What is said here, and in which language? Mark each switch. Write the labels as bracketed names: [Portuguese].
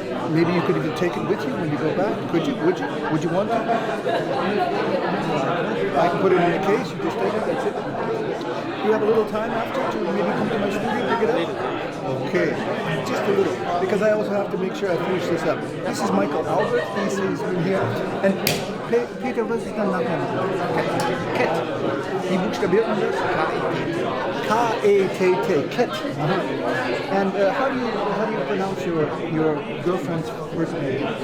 [English] Maybe you could even take it with you when you go back. Could you? Would you? Would you want to? I can put it in a case. You just take it. That's it. You have a little time after to maybe come to my studio, pick it up. Okay, just a little, because I also have to make sure I finish this up. This is Michael Albert. He's been here. And [German] Peter, was ist dein Nachname? Ket. Wie buchstabiert man das? [English] K-E-T-T. Ket. And how do you pronounce your girlfriend's first name?